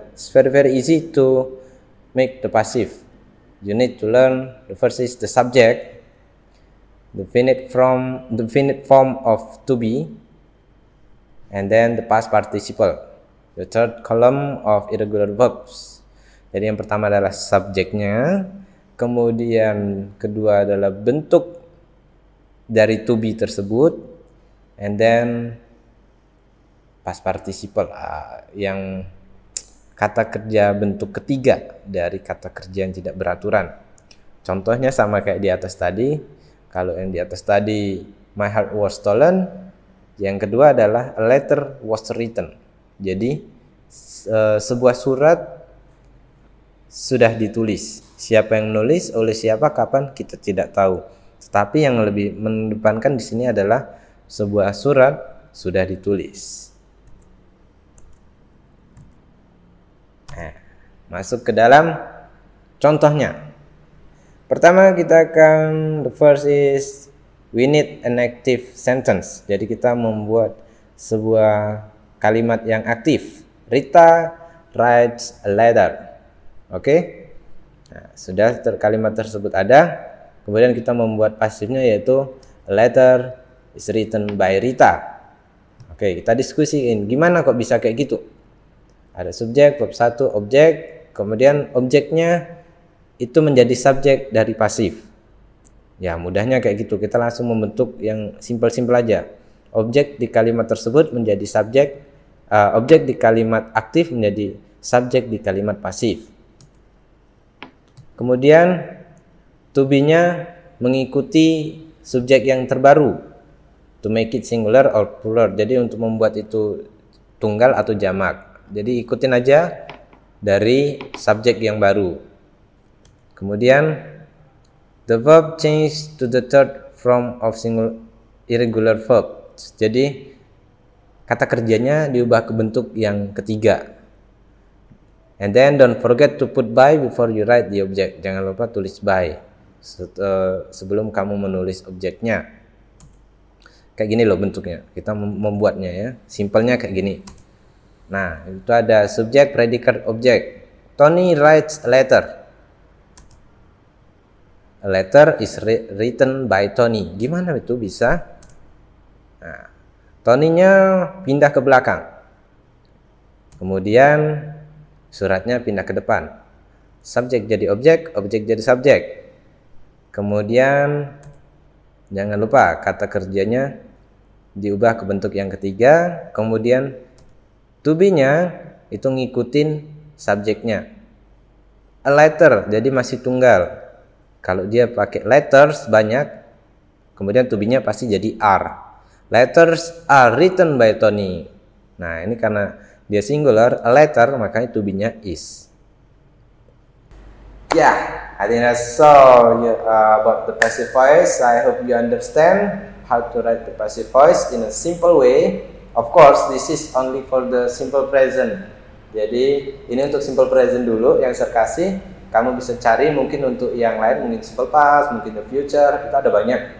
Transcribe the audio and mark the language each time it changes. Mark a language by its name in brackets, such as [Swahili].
[English] It's very easy to make the passive. You need to learn the first is the subject, the definite form of to be, and then the past participle. The third column of irregular verbs. [Indonesian] Jadi yang pertama adalah subjeknya, kemudian kedua adalah bentuk dari to be tersebut, [English] and then past participle, [Indonesian] yang kata kerja bentuk ketiga dari kata kerja yang tidak beraturan. Contohnya sama kayak di atas tadi. Kalau yang di atas tadi [English] my heart was stolen, [Indonesian] yang kedua adalah [English] a letter was written. [Indonesian] Jadi sebuah surat sudah ditulis. Siapa yang nulis, oleh siapa, kapan, kita tidak tahu. Tetapi yang lebih mendepankan di sini adalah sebuah surat sudah ditulis. Masuk ke dalam contohnya. Pertama kita akan, [English] the first is we need an active sentence. [Indonesian] Jadi kita membuat sebuah kalimat yang aktif. [English] Rita writes a letter. Oke? [Indonesian] Nah, sudah kalimat tersebut ada. Kemudian kita membuat pasifnya, yaitu [English] a letter is written by Rita. [Indonesian] Oke, kita diskusiin gimana kok bisa kayak gitu. Ada subjek, verb 1, objek, kemudian objeknya itu menjadi subjek dari pasif. Ya, mudahnya kayak gitu. Kita langsung membentuk yang simpel-simpel aja. Objek di kalimat tersebut menjadi subjek, objek di kalimat aktif menjadi subjek di kalimat pasif. Kemudian to be-nya mengikuti subjek yang terbaru. [English] To make it singular or plural. [Indonesian] Jadi untuk membuat itu tunggal atau jamak. Jadi ikutin aja dari subjek yang baru. Kemudian [English] the verb change to the third form of single irregular verb. [Indonesian] Jadi kata kerjanya diubah ke bentuk yang ketiga. [English] And then don't forget to put by before you write the object. [Indonesian] Jangan lupa tulis by sebelum kamu menulis objeknya. Kayak gini loh bentuknya. Kita membuatnya ya. Simpelnya kayak gini. Nah, itu ada subjek, predikat, objek. [English] Tony writes a letter. A letter is written by Tony. [Indonesian] Gimana itu bisa? Nah, Tony-nya pindah ke belakang. Kemudian suratnya pindah ke depan. Subjek jadi objek, objek jadi subjek. Kemudian jangan lupa kata kerjanya diubah ke bentuk yang ketiga. Kemudian to be-nya itu ngikutin subjeknya. A letter jadi masih tunggal. Kalau dia pakai letters banyak, kemudian to be-nya pasti jadi are. [English] Letters are written by Tony. [Indonesian] Nah, ini karena dia singular, a letter, makanya to be-nya is. [English] Yeah, I think that's all about the passive voice. I hope you understand how to write the passive voice in a simple way. Of course, this is only for the simple present. [Indonesian] Jadi, ini untuk simple present dulu yang saya kasih. Kamu bisa cari mungkin untuk yang lain, mungkin simple past, mungkin the future, itu ada banyak.